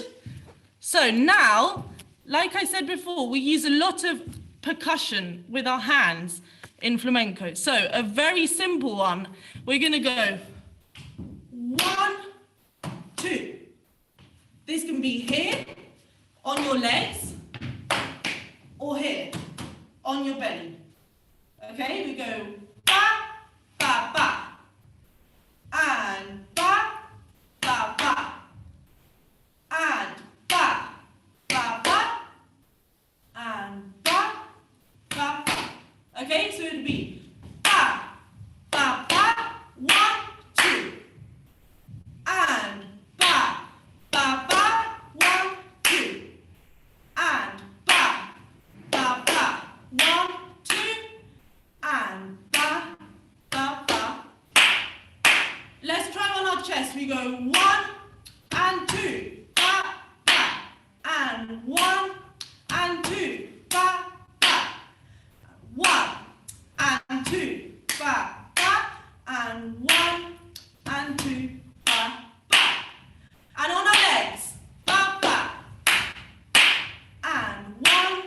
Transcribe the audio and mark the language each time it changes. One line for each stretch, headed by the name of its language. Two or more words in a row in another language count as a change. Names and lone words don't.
English: So now, like I said before, we use a lot of percussion with our hands in flamenco. So a very simple one, we're going to go 1, 2. This can be here on your legs or here on your belly. Okay, we go ba, ba, ba, and ba, ba, ba, and ba, ba, ba, and ba, ba, ba. Okay, so it would be ba, ba, ba, 1, 2, and ba, ba, ba, 1, 2, and ba, ba, ba, 1, 2, and ba, ba, ba. Let's try on our chest. We go 1 and 2, ba, ba, and 1 and 2, ba, ba, 1 and 2, ba, ba, and 1 and 2, ba, ba. And on our legs, ba, ba, and 1